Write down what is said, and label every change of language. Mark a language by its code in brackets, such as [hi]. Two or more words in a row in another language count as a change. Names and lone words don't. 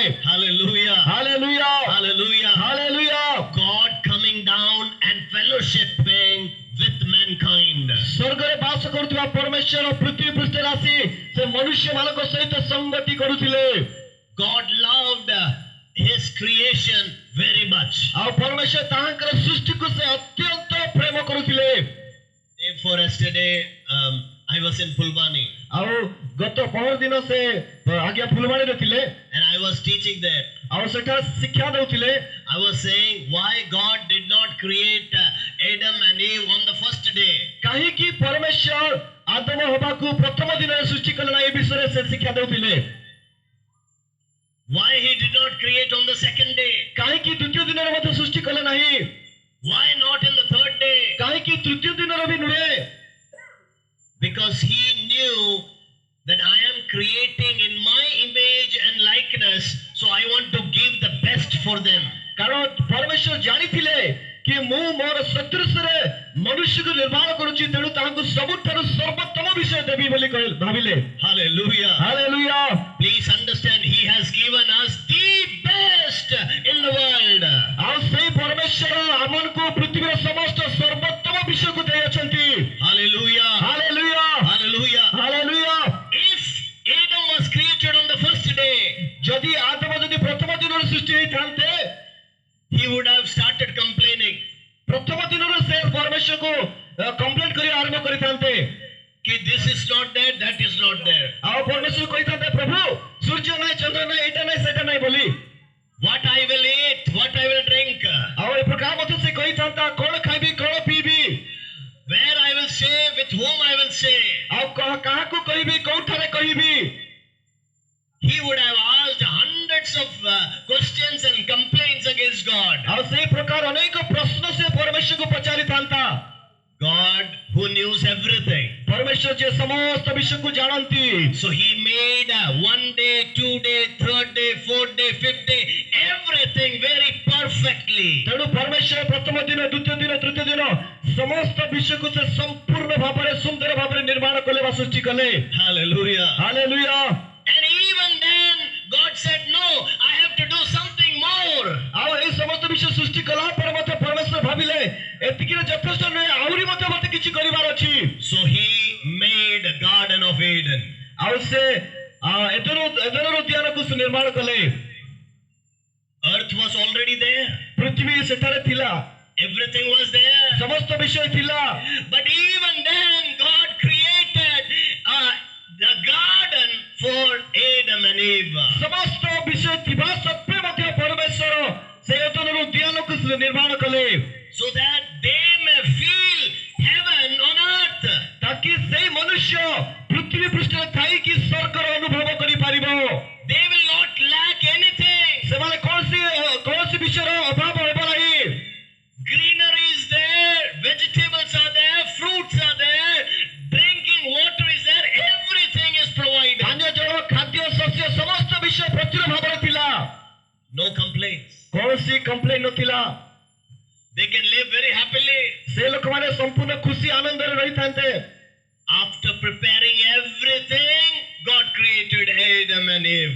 [en] Hallelujah. [or] ହାଲେଲୁୟା [en] Hallelujah. [or] ହାଲେଲୁୟା। [en] God coming down and fellowshipping with mankind. [or] ସ୍ୱର୍ଗରେ ବାସ କରୁଥିବା ପରମେଶ୍ୱର ପୃଥିବୀ ପୃଷ୍ଠରେ ଆସି ସେ ମନୁଷ୍ୟମାନଙ୍କ ସହିତ ସଂଗତି କରୁଥିଲେ। [en] God loved His creation very much. [or] ଆଉ ପରମେଶ୍ୱର ତାହାଙ୍କର ସୃଷ୍ଟିକୁ ସେ ଅତ୍ୟନ୍ତ ପ୍ରେମ କରୁଥିଲେ। [en] For yesterday, I was in Pulwani [or] ଆଉ ଗତ ପହର ଦିନ ସେ ଆଜ୍ଞା ଫୁଲବାଣୀରେ ଥିଲେ [en] and I was teaching there. [or] ଆଉ ସେଠାରେ ଶିକ୍ଷା ଦେଉଥିଲେ। [en] I was saying why God did not create Adam and Eve on the first day. [or] କାହିଁକି ପରମେଶ୍ୱର ଆଦମ ହବାକୁ ପ୍ରଥମ ଦିନରେ ସୃଷ୍ଟି କଲେ ନା ଏ ବିଷୟରେ ସେ ଶିକ୍ଷା ଦେଉଥିଲେ। [en] Why He did not create on the second day? [or] କାହିଁକି ଦ୍ୱିତୀୟ ଦିନରେ ମଧ୍ୟ ସୃଷ୍ଟି କଲେ ନାହିଁ? [en] Why not in the third day? [or] କାହିଁକି ତୃତୀୟ ଦିନରେ ବି ନୁହେଁ? [en] Because He knew that I am creating in my image and likeness, so I want to give the best for them. [or] କାରଣ ପରମେଶ୍ୱର ଜାଣିଥିଲେ कि ମୁଁ ମୋର ସଦୃଶରେ ମନୁଷ୍ୟକୁ ନିର୍ମାଣ କରୁଛି ତେଣୁ ତାହାଙ୍କୁ ସବୁଠାରୁ ସର୍ବୋତ୍ତମ ବିଷୟ ଦେବି ବୋଲି ଭାବିଲେ। [en] Hallelujah. [or] ହାଲେଲୁୟା। [en] Please understand, He has given us the best in the world. [or] ଆଉ ସେଇ ପରମେଶ୍ୱର ଆମକୁ ପୃଥିବୀର ସମସ୍ତ ସର୍ବୋତ୍ତମ ବିଷୟକୁ ଦେଇଅଛନ୍ତି। [en] Hallelujah. [or] ହାଲେଲୁୟା। [en] Hallelujah. [or] ହାଲେଲୁୟା। [en] If Adam was created on the first day, [or] ଯଦି ଆଦମ ଯଦି ପ୍ରଥମ ଦିନରୁ ସୃଷ୍ଟି ହେଇଥାନ୍ତେ [en] he would have started complaining. [or] ପ୍ରଥମ ଦିନରୁ ସେ ପରମେଶ୍ୱରକୁ କମ୍ପ୍ଲେନ୍ କରି ଆରମ୍ଭ କରିଥାନ୍ତେ [en] कि this is not there, that is not there. [or] ଆଉ ପରମେଶ୍ୱର କହିଥାନ୍ତେ ପ୍ରଭୁ ସୂର୍ଯ୍ୟ ନାହିଁ ଚନ୍ଦ୍ର ନାହିଁ ଏଇଟା ନାହିଁ ସେଇଟା ନାହିଁ ବୋଲି। [en] What I will eat, what I will drink, [or] ଆଉ ଏ ପ୍ରକାର ମଧ୍ୟ ସେ କହିଥାନ୍ତା କଣ ଖାଇବି କଣ ପିଇବି, [en] where I will stay, with whom I will stay. [or] ଆଉ କାହାକୁ କହିବି କୋଉଠାରେ କହିବି। [en] He would have asked hundreds of questions and complaints against God. [or] ଆଉ ସେଇ ପ୍ରକାର ଅନେକ ପ୍ରଶ୍ନ ସେ ପରମେଶ୍ୱରକୁ ପଚାରିଥାନ୍ତା। [en] God who knows everything. [or] ପରମେଶ୍ୱର ଯେ ସମସ୍ତ ବିଷୟକୁ ଜାଣନ୍ତି। [en] So He made 1 day, 2 day, 3rd day, 4th day, 5th day, everything very perfectly. [or] ତେଣୁ ପରମେଶ୍ୱର ପ୍ରଥମ ଦିନ ଦ୍ୱିତୀୟ ଦିନ ତୃତୀୟ ଦିନ ସମସ୍ତ ବିଷୟକୁ ସେ ସମ୍ପୂର୍ଣ୍ଣ ଭାବରେ ସୁନ୍ଦର ଭାବରେ ନିର୍ମାଣ କଲେ ବା ସୃଷ୍ଟି କଲେ। [en] Hallelujah. [or] ହାଲେଲୁୟା। [en] And even then, God said, no, I have to do something more. [or] ଆଉ এই ସମସ୍ତ ବିଷୟ ସୃଷ୍ଟି କଲା ପରେ ମଧ୍ୟ ପରମେଶ୍ୱର ଭାବିଲେ ଏତିକିରେ ଯଥେଷ୍ଟ ନୁହେଁ ଆହୁରି ମଧ୍ୟ ମତେ କିଛି କରିବାର ଅଛି। [en] So He made a Garden of Eden. [or] ଆଉ ସେ ଏଦେନର ଉଦ୍ୟାନକୁ ସେ ନିର୍ମାଣ କଲେ। [en] Earth was already there. [or] ପୃଥିବୀ ସେଠାରେ ଥିଲା, [en] Everything was there. [or] ସମସ୍ତ ବିଷୟ ଥିଲା। [en] But even then, God created the garden for Adam and Eve. [or] ସମସ୍ତ ବିଷୟ ଥିବା ସତ୍ତ୍ୱେ ମଧ୍ୟ ପରମେଶ୍ୱର ସେ ଏଦେନର ଉଦ୍ୟାନକୁ ସେ ନିର୍ମାଣ କଲେ [en] So that they may feel heaven on earth. [or] ତାକି ସେଇ ମନୁଷ୍ୟ ପୃଥିବୀ ପୃଷ୍ଠରେ ଥାଇକି ସ୍ୱର୍ଗର ଅନୁଭବ କରିପାରିବ। [en] They will not lack anything. [or] ସେମାନେ କୌଣସି ବିଷୟର ଅଭାବ ହେବ ନାହିଁ। [en] Greenery is there, vegetables are there, fruits are there, drinking water is there, everything is provided. [or] ପାନୀୟ ଜଳ ଖାଦ୍ୟ ଶସ୍ୟ ସମସ୍ତ ବିଷୟ ପ୍ରଚୁର ଭାବରେ ଥିଲା। [en] No complaints. [or] କୌଣସି କମ୍ପ୍ଲେନ୍ ନଥିଲା। [en] They can live very happily. [or] ସେ ଲୋକମାନେ ସମ୍ପୂର୍ଣ୍ଣ ଖୁସି ଆନନ୍ଦରେ ରହିଥାନ୍ତେ। [en] After preparing everything, God created Adam and Eve.